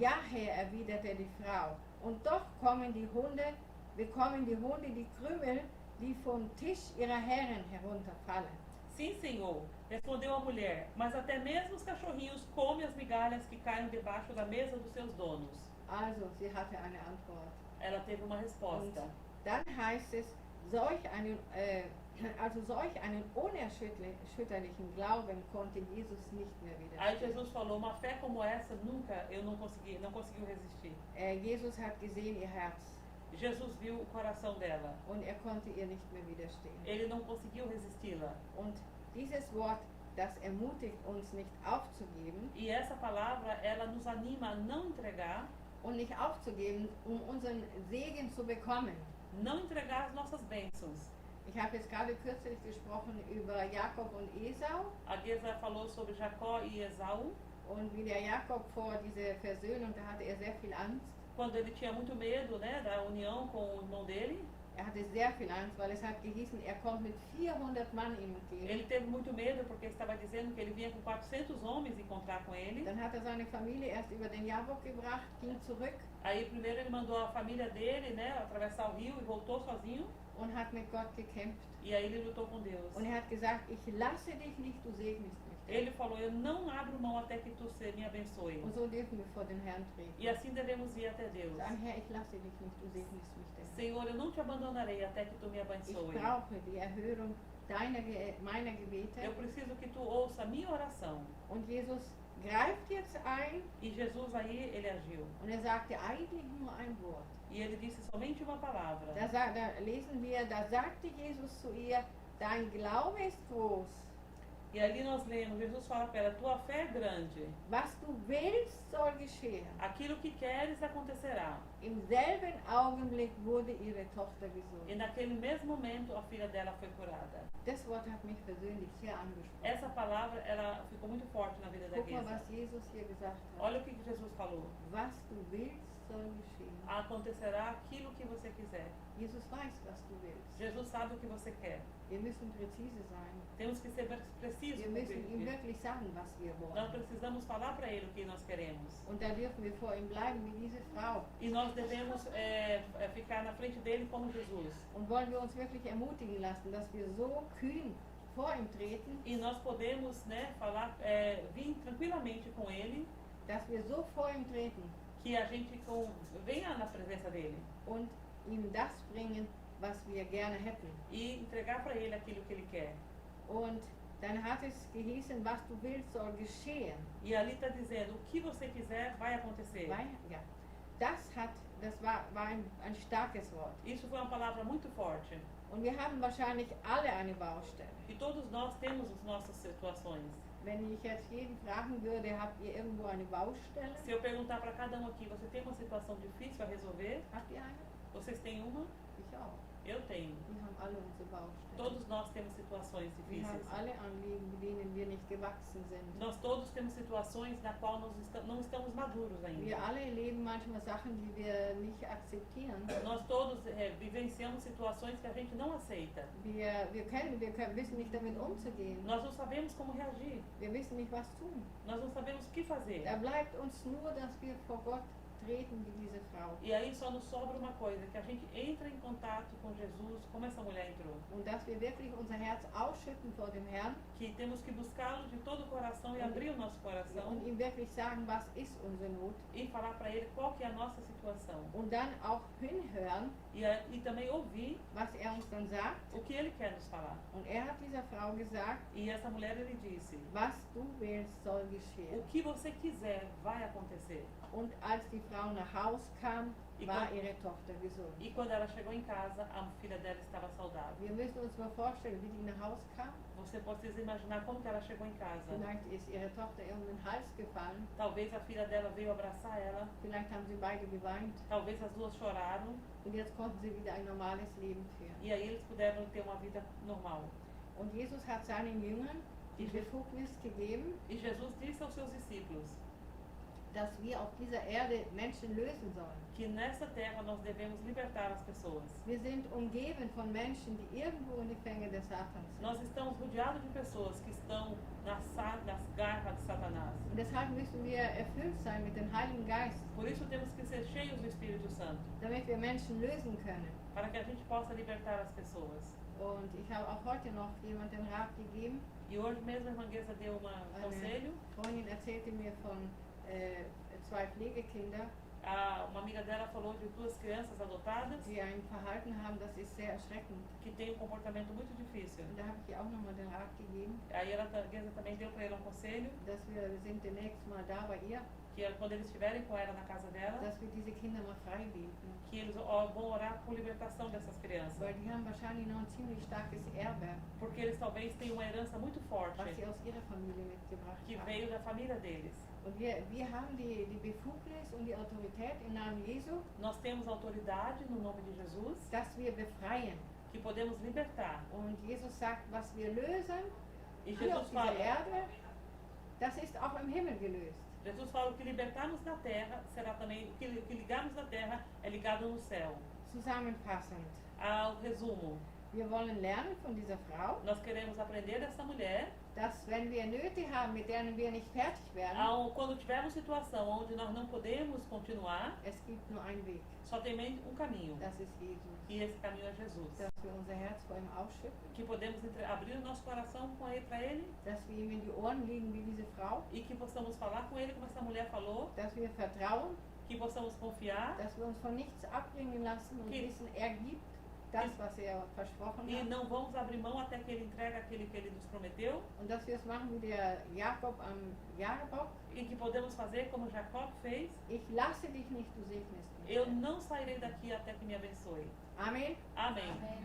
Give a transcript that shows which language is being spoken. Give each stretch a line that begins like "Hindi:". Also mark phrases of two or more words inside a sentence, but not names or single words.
German: ja Herr, erwiderte die Frau, und doch bekommen die Hunde die Krümel, die vom Tisch ihrer Herren herunterfallen.
Portuguese: Sim, Senhor, respondeu a mulher, mas até mesmo os cachorrinhos comem as migalhas que caem debaixo da mesa dos seus donos.
German: Also, sie hatte eine Antwort.
Portuguese: Ela teve uma
German: Und
Portuguese: resposta.
German: dann heißt es, solch einen unerschütterlichen Glauben konnte Jesus nicht mehr
Portuguese: Aí
German: widerstehen.
Portuguese: Jesus falou, uma fé como essa eu não conseguiu resistir.
German: Jesus hat gesehen ihr Herz
Portuguese: Jesus viu o coração dela.
German: und konnte ihr nicht mehr widerstehen.
Portuguese: Ele não conseguiu resisti-la.
German: Und dieses Wort, das ermutigt uns nicht aufzugeben
Portuguese: E essa palavra, ela nos anima a não entregar,
German: und nicht aufzugeben, unseren Segen zu bekommen.
Portuguese: não entregar as nossas bênçãos.
German: Ich habe jetzt gerade kürzlich gesprochen über Jakob und Esau
Portuguese: A Geza falou sobre Jacó e Esaú,
German: und wie der Jakob vor dieser Versöhnung, da hatte er sehr viel Angst.
Portuguese: quando ele tinha muito medo, né, da união com o irmão dele.
German: Hatte sehr viel Angst, weil es hat gehießen, er kommt mit 400 Mann ihm entgegen.
Portuguese: Ele teve muito medo porque estava dizendo que ele vinha com 400 homens encontrar com ele.
German: Dann hat seine Familie erst über den Jabok gebracht, ging zurück
Portuguese: Aí primeiro ele mandou a família dele, né, atravessar o rio e voltou sozinho.
German: und hat mit Gott gekämpft.
Portuguese: E aí ele lutou com Deus.
German: Und er hat gesagt, ich lasse dich nicht, du segnest mich.
Portuguese: Ele falou, eu não abro mão até que tu me abençoe.
German: Und so dürfen wir vor den Herrn treten.
Portuguese: E assim devemos ir até Deus.
German: Sagen, Herr, ich lasse dich nicht, du segnest mich denn.
Portuguese: Senhor, eu não te abandonarei até que tu me
German: Ich
Portuguese: abençoe.
German: brauche die Erhörung meiner Gebete.
Portuguese: Eu preciso que tu ouça a minha oração.
German: Und Jesus greift jetzt ein
Portuguese: E Jesus aí, ele agiu.
German: und er sagte eigentlich nur ein Wort.
Portuguese: E ele disse somente uma palavra.
German: Da lesen wir, da sagte Jesus zu ihr, dein Glaube ist groß.
Portuguese: E ali nós lemos, Jesus fala para ela, tua fé é grande.
German: Was du willst, soll geschehen.
Portuguese: Aquilo que queres acontecerá.
German: Im selben Augenblick wurde ihre Tochter
Portuguese: E
German: gesund.
Portuguese: naquele mesmo momento a filha dela foi curada.
German: Das Wort hat mich persönlich sehr angesprochen.
Portuguese: Essa palavra, ela ficou muito forte na vida da
German: Guck mal,
Portuguese: Geza.
German: was Jesus hier gesagt hat.
Portuguese: Olha o que Jesus falou.
German: Was du willst, soll geschehen.
Portuguese: Acontecerá aquilo que você quiser.
German: Jesus weiß, was du willst.
Portuguese: Jesus sabe o que você quer.
German: Wir müssen präzise sein.
Portuguese: Temos que ser precisos.
German: Wir müssen ihm
Portuguese: com isso.
German: wirklich sagen, was wir
Portuguese: Nós
German: wollen.
Portuguese: precisamos falar para ele o que nós queremos.
German: Und da dürfen wir vor ihm bleiben, wie diese Frau.
Portuguese: E nós devemos ficar na frente dele como Jesus.
German: Und wollen wir uns wirklich ermutigen lassen, dass wir so kühn vor ihm treten,
Portuguese: E nós podemos, né, falar, vir tranquilamente com ele,
German: dass wir so vor ihm treten
Portuguese: que a gente venha na presença dele
German: und ihm das bringen, was wir gerne hätten.
Portuguese: e entregar para ele aquilo que ele quer.
German: Und dann hat es gehießen, was du willst, soll geschehen.
Portuguese: E ali está dizendo, o que você quiser vai acontecer.
German: Ja. Das war ein starkes Wort.
Portuguese: Isso foi uma palavra muito forte.
German: Und wir haben wahrscheinlich alle eine Baustelle.
Portuguese: E todos nós temos as nossas situações.
German: Wenn ich jetzt jeden fragen würde, habt ihr irgendwo eine Baustelle?
Portuguese: Se eu perguntar para cada um aqui, você tem uma situação difícil a resolver?
German: Habt ihr eine?
Portuguese: Vocês têm uma?
German: Ich auch.
Portuguese: Eu tenho.
German: Wir haben alle unsere Baustellen.
Portuguese: Todos nós temos situações
German: Wir haben
Portuguese: difíceis.
German: alle Anliegen, mit denen wir nicht gewachsen sind.
Portuguese: Nós todos temos situações na qual nós não estamos maduros
German: Wir
Portuguese: ainda.
German: alle erleben manchmal Sachen, die wir nicht akzeptieren.
Portuguese: Nós todos vivenciamos situações que a gente não aceita.
German: Wir wissen nicht damit umzugehen.
Portuguese: Nós não sabemos como reagir.
German: Wir wissen nicht, was tun.
Portuguese: Nós não sabemos o que fazer.
German: Da bleibt uns nur, dass wir vor Gott treten wie diese Frau.
Portuguese: E aí só nos sobra uma coisa, que a gente entra em contato com Jesus, como essa mulher entrou.
German: Und dass wir wirklich unser Herz ausschütten vor dem Herrn
Portuguese: Que temos que buscá-lo de todo o coração e abrir o nosso coração
German: und ihm wirklich sagen, was ist unsere Not.
Portuguese: e falar para ele qual que é a nossa situação.
German: Und dann auch hinhören,
Portuguese: E também ouvir
German: was er uns dann sagt.
Portuguese: o que ele quer nos falar.
German: Und er hat dieser Frau gesagt,
Portuguese: E essa mulher, ele disse,
German: was du willst, soll
Portuguese: o
German: geschehen.
Portuguese: que você quiser vai acontecer.
German: Und als die Frau nach Haus kam, Ich war komm- ihre Tochter gesund.
Portuguese: E quando ela chegou em casa, a filha dela estava saudável.
German: Wir müssen uns mal vorstellen, wie die nach Haus kam.
Portuguese: Você precisa imaginar como que ela chegou em casa.
German: Vielleicht ist ihre Tochter ihr um den Hals gefallen.
Portuguese: Talvez a filha dela veio abraçar ela,
German: Vielleicht haben sie beide geweint.
Portuguese: talvez as duas choraram,
German: Und jetzt konnten sie wieder ein normales Leben führen.
Portuguese: e aí eles puderam ter uma vida normal.
German: Und Jesus hat seinen Jüngern die Befugnis gegeben,
Portuguese: E Jesus disse aos seus discípulos
German: dass wir auf dieser Erde Menschen lösen sollen.
Portuguese: que nessa terra nós devemos libertar as pessoas.
German: Wir sind umgeben von Menschen, die irgendwo in die Fänge des Satans sind.
Portuguese: Nós estamos rodeados de pessoas que estão nas garras de Satanás.
German: Und deshalb müssen wir erfüllt sein mit dem Heiligen Geist,
Portuguese: Por isso temos que ser cheios do Espírito Santo,
German: damit wir Menschen lösen können.
Portuguese: para que a gente possa libertar as pessoas.
German: Und ich habe auch heute noch jemand den Rat gegeben.
Portuguese: E hoje mesmo a irmã Guesa deu um conselho.
German: Eine Freundin erzählte mir von 2 Pflegekinder,
Portuguese: Uma amiga dela falou de 2 crianças adotadas
German: die ein Verhalten haben, das ist sehr erschreckend.
Portuguese: que têm um comportamento muito difícil.
German: Und da habe ich ihr auch nochmal den Rat gegeben,
Portuguese: Aí a Guesa também deu para ele um conselho,
German: dass wir sind demnächst mal da bei ihr,
Portuguese: que quando eles estiverem com ela na casa dela,
German: dass wir diese Kinder mal frei beten.
Portuguese: que eles vão orar por libertação dessas crianças.
German: Weil die haben wahrscheinlich noch ein ziemlich starkes Erbe,
Portuguese: Porque eles talvez tenham uma herança muito forte,
German: was sie aus ihrer Familie mitgebracht
Portuguese: que
German: haben.
Portuguese: veio da família deles.
German: Und wir haben die Befugnis und die Autorität im Namen Jesu,
Portuguese: Nós temos autoridade no nome de Jesus,
German: dass wir befreien.
Portuguese: que podemos libertar.
German: Und Jesus sagt, was wir lösen
Portuguese: E
German: hier auf
Portuguese: Jesus
German: dieser
Portuguese: fala,
German: Erde, das ist auch im Himmel gelöst.
Portuguese: Jesus fala, o que libertarmos na terra será também, o que ligarmos na terra é ligado no céu.
German: Zusammenfassend,
Portuguese: Ao resumo,
German: wir wollen lernen von dieser Frau,
Portuguese: nós queremos aprender dessa mulher,
German: dass wenn wir Nöte haben, mit denen wir nicht fertig werden,
Portuguese: quando tivermos situação onde nós não podemos continuar,
German: es gibt nur einen Weg,
Portuguese: só tem um caminho.
German: das ist Jesus.
Portuguese: E esse caminho é Jesus.
German: Dass wir unser Herz vor ihm ausschütten,
Portuguese: Que podemos abrir o nosso coração para ele
German: dass wir ihm in die Ohren liegen wie diese Frau,
Portuguese: e que possamos falar com ele como essa mulher falou,
German: dass wir vertrauen,
Portuguese: que possamos confiar
German: dass wir uns von nichts abbringen lassen und wissen, er gibt das, was er versprochen
Portuguese: e
German: hat.
Portuguese: não vamos abrir mão até que ele entregue aquele que ele nos prometeu
German: Und dass wir es machen wie der Jakob am Jahrebaum.
Portuguese: e que podemos fazer como Jacob fez.
German: Ich lasse dich nicht, du segnest mich.
Portuguese: Eu não sairei daqui até que me abençoe.
German: Amen.
Portuguese: Amém.